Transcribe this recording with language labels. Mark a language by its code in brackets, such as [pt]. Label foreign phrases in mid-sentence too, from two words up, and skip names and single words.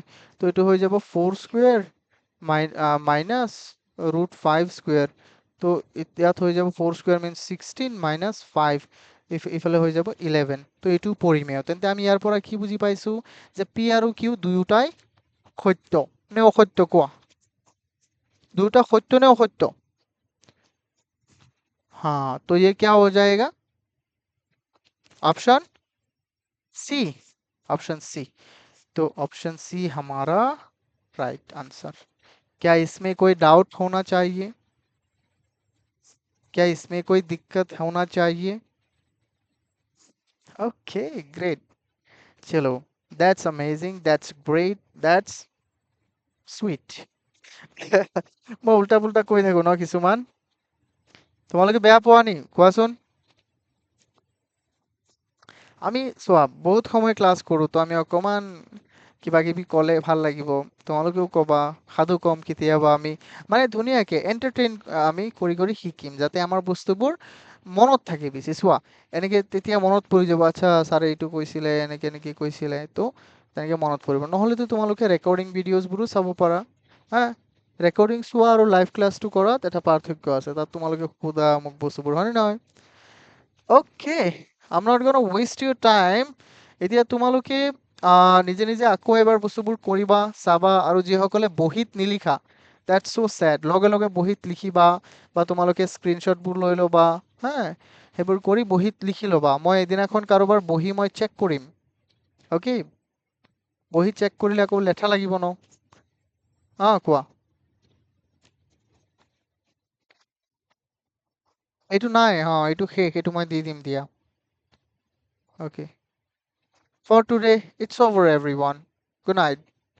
[as] তো এইটো হৈ যাব 4 [en] square minus root [as] 5 স্কুৱেৰ। তো ইয়াত হৈ যাব 4 [en] square minus [as] 16 মাইনাছ 5, ইফালে হৈ যাব 11। তো এইটো পৰিমেয়। তেন্তে আমি ইয়াৰ পৰা কি বুজি পাইছো যে পি আৰু কিউ দুয়োটাই সত্য নে অসত্য কোৱা? দুয়োটা সত্য নে অসত্য? [hi] हाँ, तो ये क्या हो जाएगा? [en] option C, option C. [hi] तो ऑप्शन सी हमारा [en] right answer. [hi] क्या इसमें कोई डाउट होना चाहिए? क्या इसमें कोई दिक्कत होना चाहिए? [en] okay great, [hi] चलो, [en] that's amazing, that's great, that's sweet. [as] মই উল্টা পুল্টা কৈ থাকো ন কিছুমান, তোমালোকে বেয়া পোৱা নি কোৱাচোন? আমি চোৱা বহুত সময় ক্লাছ কৰো, তো আমি অকমান কিবা কিবি ক'লে ভাল লাগিব, তোমালোকেও ক'বা, সাধু কম কেতিয়াবা আমি, মানে ধুনীয়াকে এন্টাৰটেইন আমি কৰি কৰি শিকিম, যাতে আমাৰ বস্তুবোৰ মনত থাকে বেছি। চোৱা এনেকে তেতিয়া মনত পৰি যাব, আচ্ছা ছাৰে এইটো কৈছিলে, এনেকে এনেকে কৈছিলে, তো তেনেকে মনত পৰিব। নহ'লেতো তোমালোকে [en] recording videos [as] চাব পাৰা। হা, ৰেকৰ্ডিং চোৱা আৰু [en] live class [as] কৰাত এটা পাৰ্থক্য আছে, তাত তোমালোকে সোধা মোক বস্তুবোৰ, হয়নে নহয়? অ'কে, [en] I'm not gonna waste your time. [as] এতিয়া তোমালোকে নিজে নিজে আকৌ এবাৰ বস্তুবোৰ কৰিবা, চাবা, আৰু যিসকলে বহীত নিলিখা, [en] that's so sad, [as] লগে লগে বহীত লিখিবা, বা তোমালোকে স্ক্ৰীনশ্বটবোৰ লৈ ল'বা, হা, সেইবোৰ কৰি বহীত লিখি ল'বা। মই এদিনাখন কাৰোবাৰ বহী মই চেক কৰিম, অ'কে? বহী চেক কৰিলে আকৌ লেঠা লাগিব ন। কোৱা। এইটো নাই, এইটো শেষ, এইটো মই দি দিম দিয়া। অ'কে, [en] for today it's over everyone, good night.